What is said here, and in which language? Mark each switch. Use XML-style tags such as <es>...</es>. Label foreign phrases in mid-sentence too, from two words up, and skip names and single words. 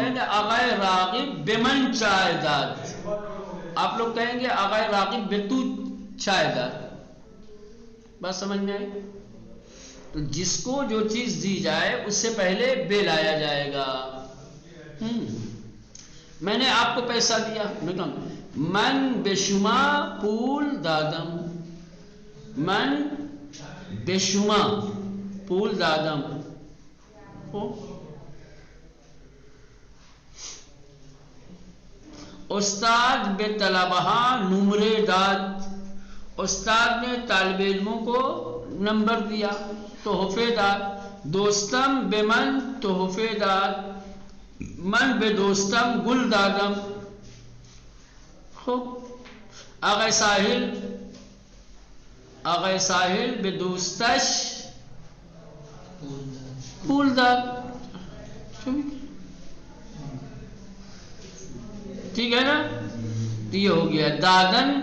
<ur>کہیں گے</ur> <fa>آغائے راغب بمن چائے داد.</fa> <ur>آپ لوگ کہیں گے</ur> <fa>آغائے راغب بے تو چائے داد.</fa> <ur>بات سمجھ میں آئی؟ تو جس کو جو چیز دی جائے اس سے پہلے بے لایا جائے گا. میں نے آپ کو پیسہ دیا،</ur> <fa>من بے شما پول دادم. من بے شما پول دادم. استاد بے طلبہ نمرے داد.</fa> <ur>استاد نے طالب علموں کو نمبر دیا،</ur> <fa>تحفے داد. دوستم بے من تحفے داد. من بے دوستم گل دادم.</fa> <ur>خوب.</ur> <fa>آغا ساحل، آغا ساحل بے دوستش پھول داد.</fa> <ur>ٹھیک ہے نا. تو یہ ہو گیا دادن.</ur>